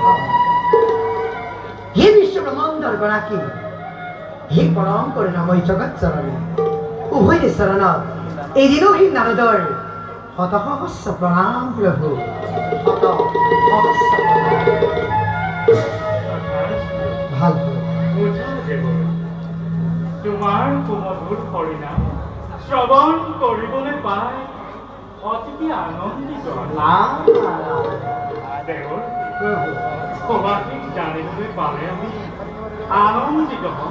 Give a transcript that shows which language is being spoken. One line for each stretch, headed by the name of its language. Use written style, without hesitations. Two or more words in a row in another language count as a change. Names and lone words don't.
Assamese: হে বিশ্ব ব্রহ্মাণ্ডর গণাকী, হে পরম করুণাময় জগৎ চরণী উভয় চরণ এই দিনহীন নারদর শত সহস্র প্রণাম প্রভু, শত সহস্র ভাল তোমাৰ সুমধুৰ হৰিনাম শ্ৰৱণ কৰিবলৈ পাই অতি আনন্দিত সবাসীক জানিবলৈ পালে আমি আনন্দিত হম